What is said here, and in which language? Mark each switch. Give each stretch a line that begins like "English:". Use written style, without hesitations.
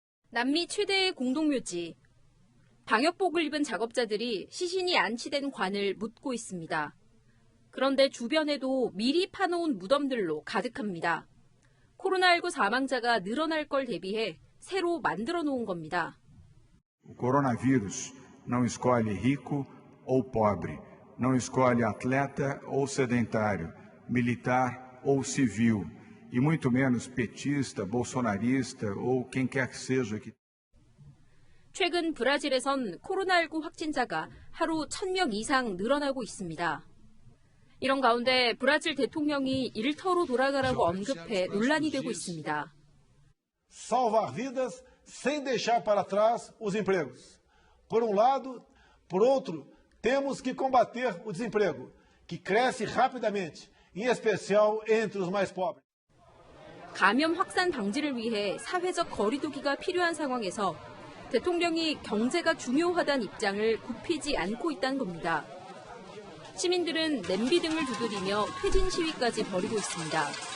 Korean: 남미 최대의 공동묘지. 방역복을 입은 작업자들이 시신이 안치된 관을 묻고 있습니다. 그런데 주변에도 미리 파놓은 무덤들로 가득합니다. 코로나19 사망자가 늘어날 걸 대비해 새로 만들어 놓은 겁니다.
Portuguese: O coronavírus não escolhe rico ou pobre, não escolhe atleta ou sedentário, militar ou civil, e muito menos petista, bolsonarista ou quem quer que seja que.
Korean: 최근 브라질에선 코로나19 확진자가 하루 1,000명 이상 늘어나고 있습니다. 이런 가운데 브라질 대통령이 일터로 돌아가라고 언급해 논란이 되고 있습니다.
Portuguese: Salvar vidas sem deixar para trás os empregos. Por lado, por outro, temos que combater o desemprego, que cresce rapidamente, em especial entre os mais pobres.
Korean: 감염 확산 방지를 위해 사회적 거리 두기가 필요한 상황에서 대통령이 경제가 중요하다는 입장을 굽히지 않고 있다는 겁니다. 시민들은 냄비 등을 두드리며 퇴진 시위까지 벌이고 있습니다.